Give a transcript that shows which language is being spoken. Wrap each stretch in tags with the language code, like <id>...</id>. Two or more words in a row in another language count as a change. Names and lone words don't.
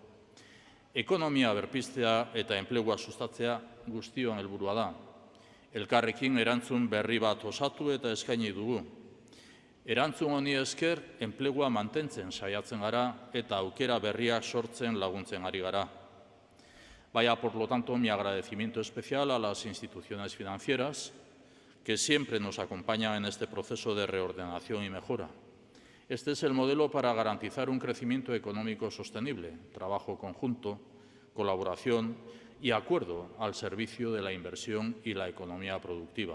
<eu>Ekonomia berpiztea eta enplegua sustatzea guztion helburua da. Elkarrekin erantzun berri bat osatu eta eskaini dugu. Erantzun honi esker, enplegua mantentzen saiatzen gara eta aukera berria sortzen laguntzen ari gara.</eu> <es>Vaya, por lo tanto, mi agradecimiento especial a las instituciones financieras que siempre nos acompañan en este proceso de reordenación y mejora. Este es el modelo para garantizar un crecimiento económico sostenible, trabajo conjunto, colaboración y acuerdo al servicio de la inversión y la economía productiva.</es>